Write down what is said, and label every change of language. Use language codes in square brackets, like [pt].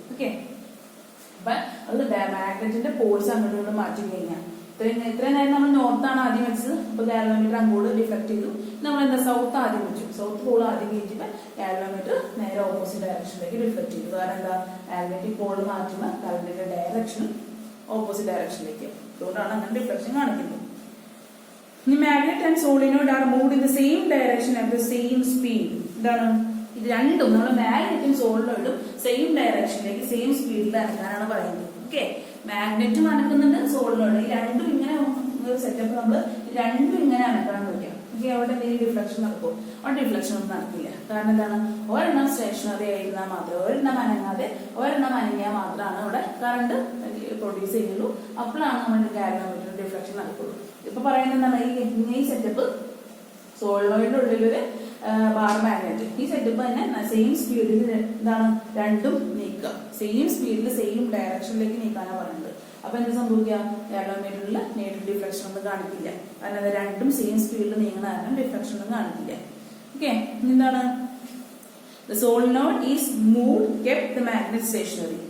[ml] Okay, അപ്പൊ അത് മാഗ്നറ്റിന്റെ Paul's അങ്ങോട്ടും ഇങ്ങോട്ടും മാറ്റി കഴിഞ്ഞാൽ ഇത്രയും നേരം നമ്മൾ നോർത്താണ് ആദ്യം വെച്ചത്. അപ്പൊ ഗാൽവാനോമീറ്റർ അങ്ങോട്ട് ഡിഫ്ലക്ട് ചെയ്തു. നമ്മൾ എന്താ സൗത്ത് ആദ്യം വെച്ചു. സൗത്ത് പോൾ ആദ്യം കയറ്റിയപ്പോൾ ഗാൽവാനോമീറ്റർ നേരെ ഓപ്പോസിറ്റ് ഡയറക്ഷനിലേക്ക് ഡിഫ്ലക്ട് ചെയ്തു. കാരണം എന്താ മാഗ്നറ്റിക് പോൾ മാറ്റുമ്പോൾ കറണ്ടിന്റെ ഡയറക്ഷനും ഓപ്പോസിറ്റ് ഡയറക്ഷനിലേക്ക്. അതുകൊണ്ടാണ് അങ്ങനെ ഡിഫ്ലക്ഷൻ കാണിക്കുന്നത്. [en] The magnet and solenoid are moved in the same direction at the same speed. [ml] എന്താണ് ഇത് രണ്ടും? നമ്മൾ മാഗ്നറ്റും സോളിനോയിഡും സെയിം ഡയറക്ഷനിലേക്ക് സെയിം സ്പീഡിൽ അനക്കാനാണ് പറയുന്നത്. Okay, മാഗ്നറ്റും അനക്കുന്നുണ്ട്, solenoid. ഈ രണ്ടും ഇങ്ങനെ ഒരു സെറ്റപ്പ് നമ്മൾ രണ്ടും ഇങ്ങനെ അനക്കാൻ വയ്ക്കാം. ഓക്കെ, അവിടെ എന്തെങ്കിലും ഡിഫ്ലക്ഷൻ നടക്കുമോ? അവിടെ ഡിഫ്ലക്ഷൻ ഒന്നും നടക്കില്ല. കാരണം എന്താണ്? ഒരെണ്ണം സ്റ്റേഷനറി ആയിരുന്നാൽ മാത്രമേ, ഒരെണ്ണം അനങ്ങാതെ ഒരെണ്ണം അനങ്ങിയാൽ മാത്രമാണ് അവിടെ കറണ്ട് പ്രൊഡ്യൂസ് ചെയ്യുള്ളൂ. അപ്പോഴാണ് നമ്മുടെ ഗാൽവാനോമീറ്ററിന്റെ ഡിഫ്ലക്ഷൻ നടക്കുള്ളൂ. ഇപ്പൊ പറയുന്നത് എന്താണ്? ഈ സെറ്റപ്പ് സോളിനോയിഡിന്റെ ഉള്ളിലൊരു ബാർ മാഗ്നറ്റ്. ഈ സെറ്റപ്പ് തന്നെ സെയിം സ്പീഡിൽ എന്താണ് രണ്ടും നീക്കുക. സെയിം സ്പീഡിൽ സെയിം ഡയറക്ഷനിലേക്ക് നീക്കാനാണ് പറയുന്നത്. അപ്പൊ എന്താ സംഭവിക്കുക? ഗാൽവാനോമീറ്ററിൽ നേരിട്ട് ഡിഫ്ലക്ഷൻ ഒന്നും കാണിക്കില്ല. കാരണം അത് രണ്ടും സെയിം സ്പീഡിൽ നീങ്ങുന്ന കാരണം ഡിഫ്ലക്ഷൻ ഒന്നും കാണിക്കില്ല. ഓക്കെ, എന്താണ്? [en] The solenoid is moved, kept the magnet stationary.